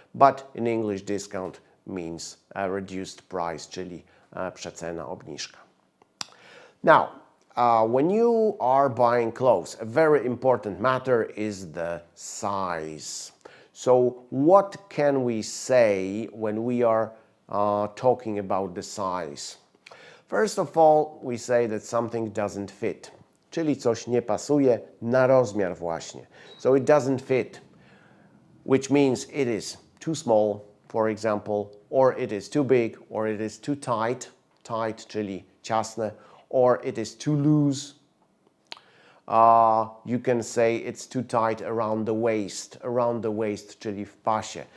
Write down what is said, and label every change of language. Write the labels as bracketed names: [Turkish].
[English] But in English, discount means a reduced price, [Polish] czyli przecena, obniżka. [English] Now, when you are buying clothes, a very important matter is the size. So what can we say when we are talking about the size? First of all, we say that something doesn't fit, [Polish] czyli coś nie pasuje na rozmiar właśnie. [English] So it doesn't fit, which means it is too small, for example, or it is too big, or it is too tight, tight, [Polish] czyli ciasne, [English] or it is too loose. You can say it's too tight around the waist, [Polish] czyli w pasie.